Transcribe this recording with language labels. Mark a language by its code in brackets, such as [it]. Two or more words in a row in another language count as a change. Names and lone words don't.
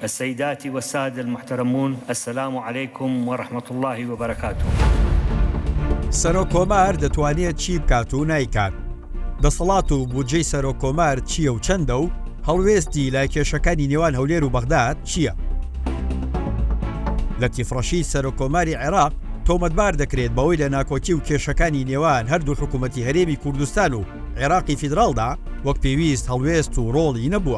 [ar] السيدات والسادة المحترمون، السلام عليكم ورحمة الله وبركاته. [ckb] سەرۆکۆمار دەتوانێت چی بکات و نایکات؟ دەسەڵات و بودجەی سەرۆکۆمار چییە و چەندە و هەڵوێستی لای کێشەکانی نێوان هەولێر و بەغداد چییە؟ لەتیف ڕەشید سەرۆکۆماری عێراق تۆمەتبار دەکرێت بەوەی لە ناکۆکی و کێشەکانی نێوان هەردوو حکوومەتی هەرێمی کوردستان و عێراقی فیدراڵدا وەک پێویست هەڵوێست و ڕۆڵی نەبووە.